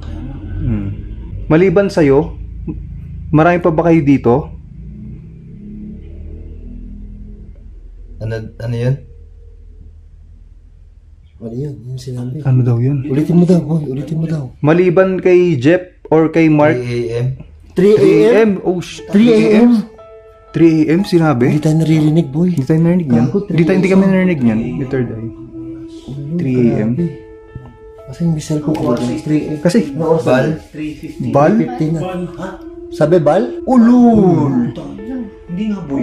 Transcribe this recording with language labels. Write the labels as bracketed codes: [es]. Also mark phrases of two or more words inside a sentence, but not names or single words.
[tl] Maliban sa'yo, marami pa ba kayo dito? Ano yun? Ano yun? Yung sinabi. Ano daw yun? Ulitin mo daw, boy. Ulitin mo daw. Maliban kay Jeff or kay Mark? 3 a.m. 3 a.m? Oh, 3 a.m? 3 a.m. Sinabi? Hindi tayo naririnig, boy. Hindi tayo narinig yan. Hindi kami narinig yan. Ni Third Eye. 3 a.m. Kasi yung misal ko ba? 3 a.m. Kasi, Bal? 3:50. Bal? 3:50 na. Sabi, Bal? Ulul! Hindi nga, boy.